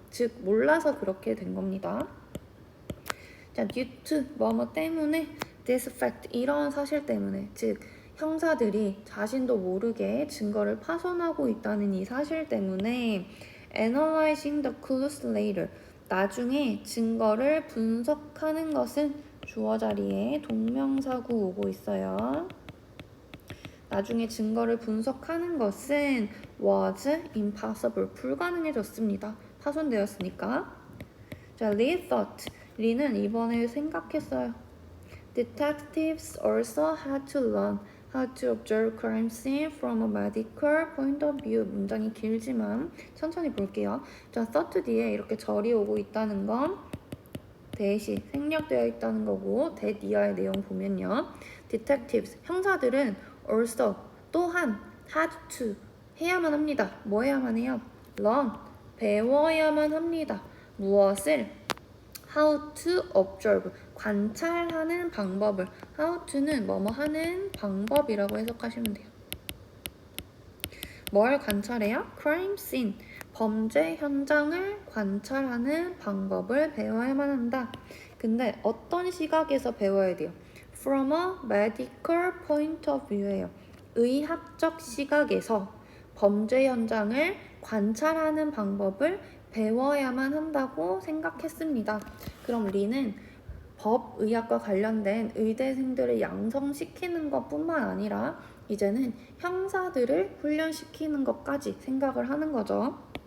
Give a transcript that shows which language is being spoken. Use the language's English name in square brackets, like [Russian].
[Korean] 즉 몰라서 그렇게 된 겁니다. 자, [English] due to [Korean] 뭐뭐 때문에 [English] this fact [Korean] 이런 사실 때문에 즉 형사들이 자신도 모르게 증거를 파손하고 있다는 이 사실 때문에 [English] analyzing the clues later [Korean] 나중에 증거를 분석하는 것은 주어 자리에 동명사구 오고 있어요. 나중에 증거를 분석하는 것은 [English] was impossible, [Korean] 불가능해졌습니다. 파손되었으니까. 자, [English] Lee thought, [Korean] 리는 이번에 생각했어요. [English] Detectives also had to learn how to observe crime scene from a medical point of view. [Korean] 문장이 길지만 천천히 볼게요. 자, thought 뒤에 이렇게 절이 오고 있다는 건 대시 생략되어 있다는 거고 that 이하의 내용 보면요. Detectives, 형사들은 also 또한 had to 해야만 합니다. 뭐 해야만 해요? learn 배워야만 합니다. 무엇을? [English] how to observe [Korean] 관찰하는 방법을 how to는 뭐뭐 하는 방법이라고 해석하시면 돼요. 뭘 관찰해요? [English] crime scene. [Korean] 범죄 현장을 관찰하는 방법을 배워야만 한다. 근데 어떤 시각에서 배워야 돼요? [English] From a medical point of view예요. [Korean] 의학적 시각에서 범죄 현장을 관찰하는 방법을 배워야만 한다고 생각했습니다. 그럼 리는 법의학과 관련된 의대생들을 양성시키는 것뿐만 아니라 이제는 형사들을 훈련시키는 것까지 생각을 하는 거죠.